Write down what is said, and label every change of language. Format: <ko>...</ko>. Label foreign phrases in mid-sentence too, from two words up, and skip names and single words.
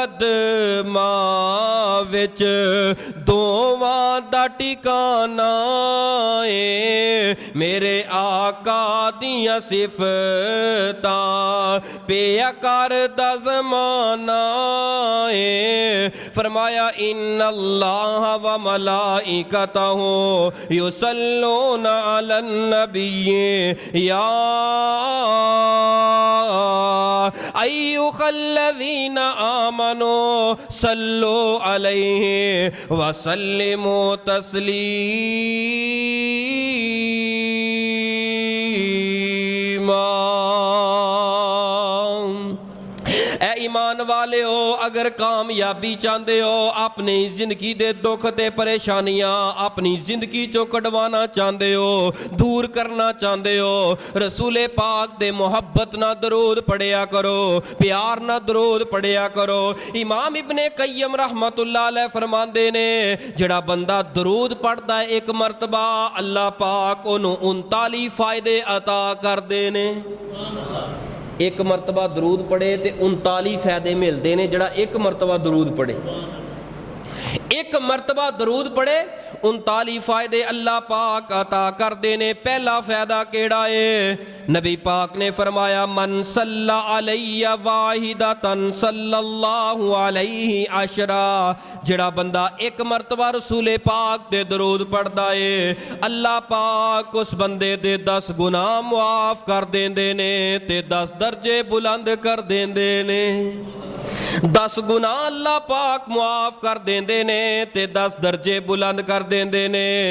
<pa>قدماں وچ دوواں دا ٹھکانا اے میرے آقا دیاں صفتاں پیا کردا زمانہ اے فرمایا</pa> <ar>إن الله وملائكته يصلون على النبي يا أيها الذين آمنوا صلوا عليه وسلموا تسليما.</ar> <pa>ایمان والے ہو اگر کامیابی چاہتے ہو اپنی زندگی دے دکھ تے پریشانیاں اپنی زندگی چوں کڈھوانا چاہتے ہو دور کرنا چاہتے ہو رسولِ پاک دے محبت نال درود پڑھیا کرو پیار نال درود پڑھیا کرو. امام ابن قیم</pa> <ar>رحمة الله عليه</ar> <pa>فرماندے نے جیہڑا بندہ درود پڑھدا ہے ایک مرتبہ اللہ پاک اونوں 39 فائدے عطا کردے نے.</pa> <ur>ایک مرتبہ درود پڑھے تو 39 فائدے ملتے ہیں.</ur> <pa>جڑا ایک مرتبہ درود پڑھے ایک مرتبہ درود پڑھے 39 فائدے اللہ پاک عطا کرتے نے. پہلا فائدہ کیہڑا ہے نبی پاک نے فرمایا</pa> <ar>من صلى علي واحدة صلى الله عليه عشرا.</ar> <pa>جیہڑا بندہ ایک مرتبہ رسولِ پاک دے درود پڑھدا ہے اللہ پاک اس بندے دے 10 گناہ معاف کر دیندے نے تے 10 درجے بلند کر دیندے نے. 10 گناہ اللہ پاک معاف کر دیندے نے تے 10 درجے بلند کر دیندے نے.</pa>